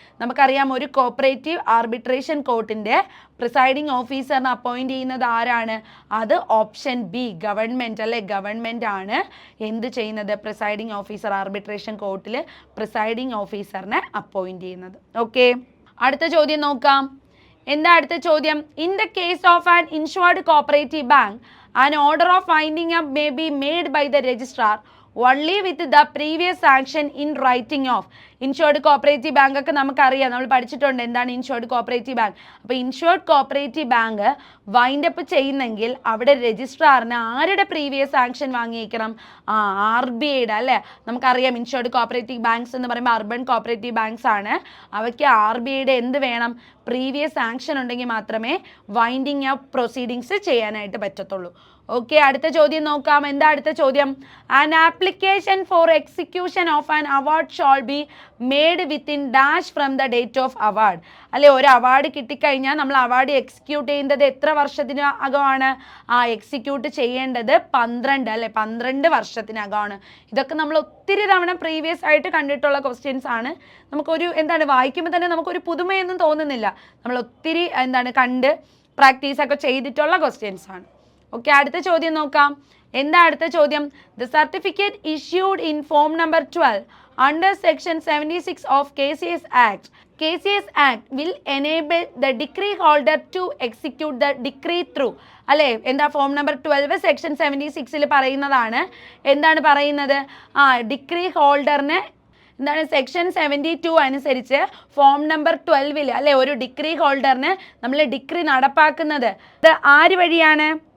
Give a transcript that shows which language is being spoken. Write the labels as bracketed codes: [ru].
[ml] നമുക്കറിയാം ഒരു cooperative arbitration കോർട്ടിൻ്റെ presiding ഓഫീസറിനെ appoint ചെയ്യുന്നത് ആരാണ്? അത് ഓപ്ഷൻ ബി, ഗവൺമെൻറ് അല്ലേ. ഗവൺമെൻറ് ആണ് എന്ത് ചെയ്യുന്നത്? പ്രിസൈഡിംഗ് ഓഫീസർ, ആർബിട്രേഷൻ കോർട്ടിൽ പ്രിസൈഡിംഗ് ഓഫീസറിനെ അപ്പോയിൻറ്റ് ചെയ്യുന്നത്. ഓക്കെ, അടുത്ത ചോദ്യം നോക്കാം. എന്താ അടുത്ത ചോദ്യം? [en] In the case of an insured cooperative bank, an order of winding up may be made by the registrar only with the previous sanction in writing off. [ml] Insured cooperative bank ഒക്കെ നമുക്കറിയാം, നമ്മൾ പഠിച്ചിട്ടുണ്ട് എന്താണ് ഇൻഷുർഡ് കോപ്പറേറ്റീവ് ബാങ്ക്. അപ്പോൾ insured cooperative bank wind up ചെയ്യുന്നെങ്കിൽ അവിടെ രജിസ്ട്രാറിന് ആരുടെ previous sanction വാങ്ങിയിരിക്കണം? RBIയുടെ അല്ലേ. നമുക്കറിയാം ഇൻഷുർഡ് കോപ്പറേറ്റീവ് ബാങ്ക്സ് എന്ന് പറയുമ്പോൾ അർബൻ കോപ്പറേറ്റീവ് ബാങ്ക്സ് ആണ്. അവയ്ക്ക് RBIയുടെ എന്ത് വേണം? പ്രീവിയസ് സാങ്ഷൻ ഉണ്ടെങ്കിൽ മാത്രമേ വൈൻഡിങ് അപ്പ് പ്രൊസീഡിങ്സ് ചെയ്യാനായിട്ട് പറ്റത്തുള്ളൂ. ഓക്കെ, അടുത്ത ചോദ്യം നോക്കാം. എന്താ അടുത്ത ചോദ്യം? [en] An application for execution of an award shall be made within dash from the date of award. [ml] അല്ലെ, ഒരു അവാർഡ് കിട്ടിക്കഴിഞ്ഞാൽ നമ്മൾ അവാർഡ് എക്സിക്യൂട്ട് ചെയ്യേണ്ടത് എത്ര വർഷത്തിനകമാണ്? എക്സിക്യൂട്ട് ചെയ്യേണ്ടത് 12 അല്ലെ, 12 വർഷത്തിനകമാണ്. ഇതൊക്കെ നമ്മൾ ഒത്തിരി തവണ പ്രീവിയസ് ആയിട്ട് കണ്ടിട്ടുള്ള ക്വസ്റ്റ്യൻസ് ആണ്. നമുക്കൊരു എന്താണ് വായിക്കുമ്പോൾ തന്നെ നമുക്കൊരു പുതുമയൊന്നും തോന്നുന്നില്ല. നമ്മൾ ഒത്തിരി കണ്ട് പ്രാക്ടീസൊക്കെ ചെയ്തിട്ടുള്ള ക്വസ്റ്റ്യൻസ് ആണ്. ഓക്കെ, അടുത്ത ചോദ്യം നോക്കാം. എന്താ അടുത്ത ചോദ്യം? [en] The certificate issued in form number 12 under section 76 of KCS Act will enable the decree holder to execute the decree through. [ml] അല്ലേ, എന്താ ഫോം നമ്പർ 12 സെക്ഷൻ 76 പറയുന്നതാണ്. എന്താണ് പറയുന്നത്? ഡിക്രി ഹോൾഡറിന് എന്താണ് സെക്ഷൻ 72 അനുസരിച്ച് ഫോം നമ്പർ 12 അല്ലെ ഒരു ഡിക്രി ഹോൾഡറിന് നമ്മൾ ഡിക്രി നടപ്പാക്കുന്നത് അത് ആര് വഴിയാണ്?